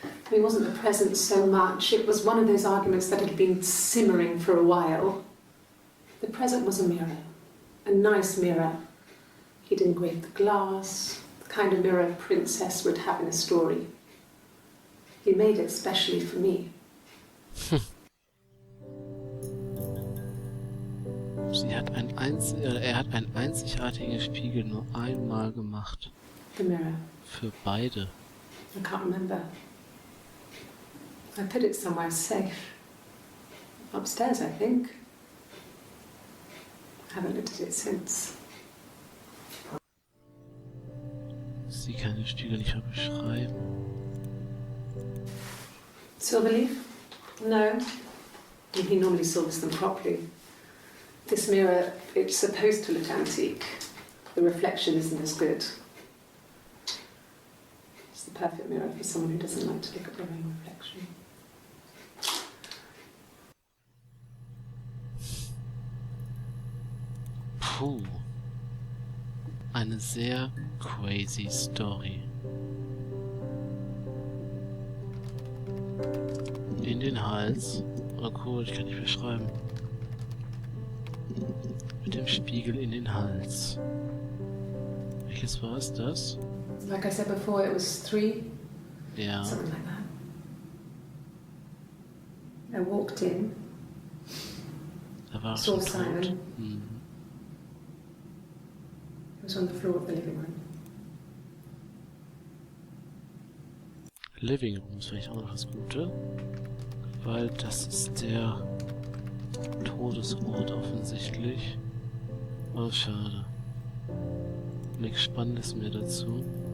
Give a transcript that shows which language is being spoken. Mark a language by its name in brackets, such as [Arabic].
[English] It wasn't the present so much, it was one of those arguments that had been simmering for a while. The present was a mirror, a nice mirror. He'd engraved the glass, the kind of mirror a princess would have in a story. He made it specially for me. [German] Er hat einen einzigartigen Spiegel nur einmal gemacht. [English] The mirror. [German] Für beide. [English] I can't remember. I put it somewhere safe. Upstairs, I think. I haven't looked at it since. [German] Sie kann den Spiegel nicht mehr beschreiben. [English] Silverleaf? No. He normally silvers them properly. This mirror, it's supposed to look antique. The reflection isn't as good. It's the perfect mirror for someone who doesn't like to look at their own reflection. [German] Puh. Eine sehr crazy Story. In den Hals. Oh cool, ich kann nicht beschreiben. Mit dem Spiegel in den Hals. Welches war es das? [English] Like I said before, it was 3. [German] Ja. [English] Something like that. I walked in, [German] Da war [English] saw [German] schon [English] Simon. [German] tot. Mhm. [English] He was on the floor of the living room. [German] Living Room ist vielleicht auch noch das Gute. Weil das ist der Todesort offensichtlich. Oh, schade. Nichts Spannendes mehr dazu.